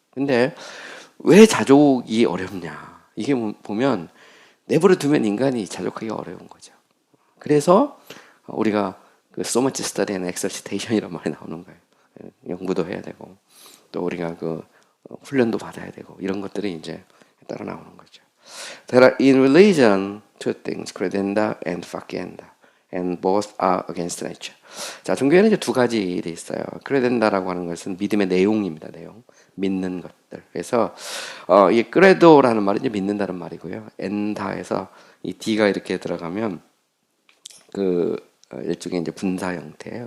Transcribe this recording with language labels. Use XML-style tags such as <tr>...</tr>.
<ko>근데 왜 자족이 어렵냐? 이게 보면 내버려 두면 인간이 자족하기 어려운 거죠. 그래서 우리가 그</ko> <en>so much study and exercitation</en> <ko>이란 말이 나오는 거예요. 연구도 해야 되고 또 우리가 그 훈련도 받아야 되고 이런 것들이 이제 따라 나오는 거죠.</ko> <en>There are in religion two things, credenda and facienda, and both are against nature.</en> <ko>자, 종교에는 이제 두 가지 일이 있어요. credenda라고 하는 것은 믿음의 내용입니다. 내용, 믿는 것들. 그래서 이 credo라는 말은 이제 믿는다는 말이고요. enda에서 이 d가 이렇게 들어가면 그 일종의 이제 분사 형태예요.</ko>